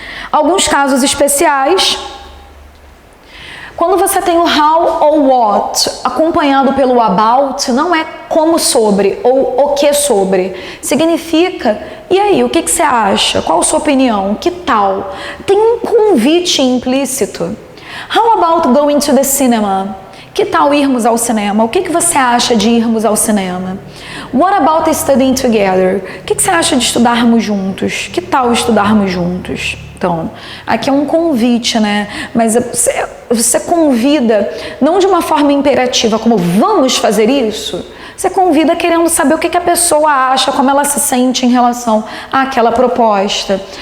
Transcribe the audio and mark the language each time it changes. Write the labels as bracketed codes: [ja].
[pt] Alguns casos especiais. Quando você tem o how ou what acompanhado pelo about, não é como sobre ou o que sobre. Significa, e aí, o que você acha? Qual a sua opinião? Que tal? Tem um convite implícito. [en] How about going to the cinema? [pt] Que tal irmos ao cinema? O que você acha de irmos ao cinema? [en] What about studying together? [pt] O que você acha de estudarmos juntos? Que tal estudarmos juntos? Então, aqui é um convite, né? Mas você convida, não de uma forma imperativa, como vamos fazer isso. Você convida querendo saber o que a pessoa acha, como ela se sente em relação àquela proposta.